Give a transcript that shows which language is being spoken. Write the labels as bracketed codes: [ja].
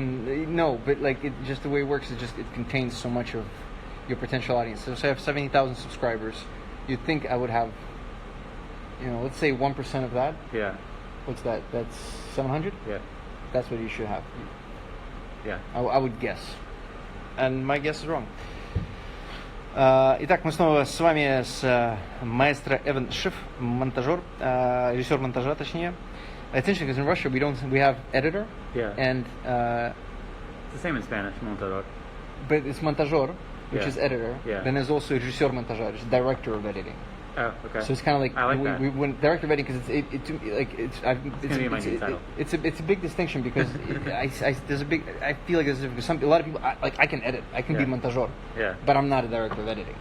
[en] No, but like just the way it works is just it contains so much of your potential audience. So I have 70,000 subscribers. You'd think I would have, let's say 1% of that. Yeah. What's that? That's 700? Yeah. That's what you should have. Yeah. I would guess. And my guess is wrong. [ru] Итак, мы снова с вами с маэстро Ивэн Шифф, монтажер, режиссер монтажа, точнее. [en] It's interesting because in Russia we have editor. Yeah. And it's the same in Spanish, montador. But it's montajor, which is editor. Yeah. Then there's also [ru] режиссер монтажа, [en] which is director of editing. Oh, okay. So it's kind of like I like that. We went director of editing because it's a big distinction because I feel like there's a lot of people I can edit, I can be montajor, but I'm not a director of editing.